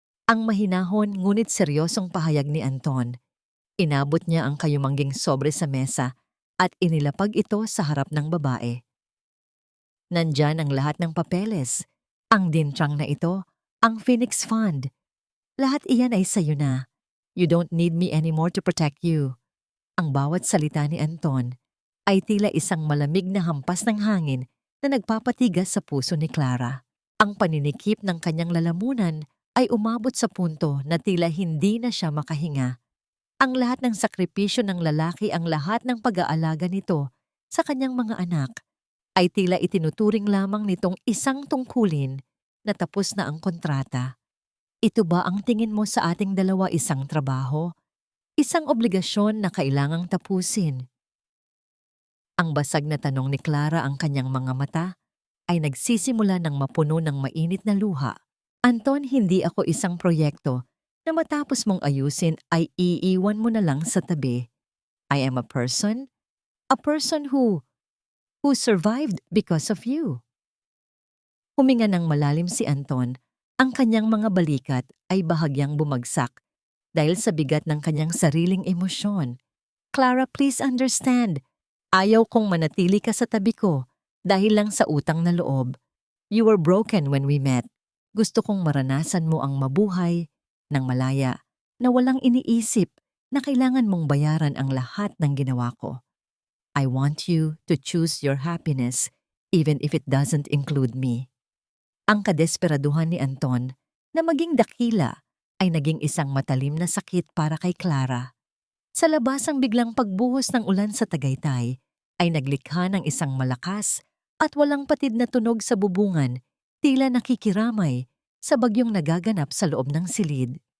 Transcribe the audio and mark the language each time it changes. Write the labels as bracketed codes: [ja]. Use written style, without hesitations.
[tl] Ang mahinahon ngunit seryosong pahayag ni Anton. Inabot niya ang kayumangging sobre sa mesa at inilapag ito sa harap ng babae. Nandyan ang lahat ng papeles. Ang dintrang na ito, ang Phoenix Fund. Lahat iyan ay sayo na. [en] You don't need me anymore to protect you. [tl] Ang bawat salita ni Anton ay tila isang malamig na hampas ng hangin na nagpapatigas sa puso ni Clara. Ang paninikip ng kanyang lalamunan ay umabot sa punto na tila hindi na siya makahinga. Ang lahat ng sakripisyo ng lalaki, ang lahat ng pag-aalaga nito sa kanyang mga anak, ay tila itinuturing lamang nitong isang tungkulin na tapos na ang kontrata. Ito ba ang tingin mo sa ating dalawa, isang trabaho? Isang obligasyon na kailangang tapusin? Ang basag na tanong ni Clara, ang kanyang mga mata ay nagsisimula ng mapuno ng mainit na luha. Anton, hindi ako isang proyekto na matapos mong ayusin ay iiwan mo na lang sa tabi. [en] I am a person who survived because of you. [tl] Huminga ng malalim si Anton, ang kanyang mga balikat ay bahagyang bumagsak dahil sa bigat ng kanyang sariling emosyon. Clara, [en] please understand. [tl] Ayaw kong manatili ka sa tabi ko dahil lang sa utang na loob. [en] You were broken when we met. [tl] Gusto kong maranasan mo ang mabuhay ng malaya na walang iniisip na kailangan mong bayaran ang lahat ng ginawa ko. [en] I want you to choose your happiness even if it doesn't include me. [tl] Ang kadesperaduhan ni Anton na maging dakila ay naging isang matalim na sakit para kay Clara. Sa labas, ang biglang pagbuhos ng ulan sa Tagaytay ay naglikha ng isang malakas at walang patid na tunog sa bubungan, tila nakikiramay sa bagyong nagaganap sa loob ng silid.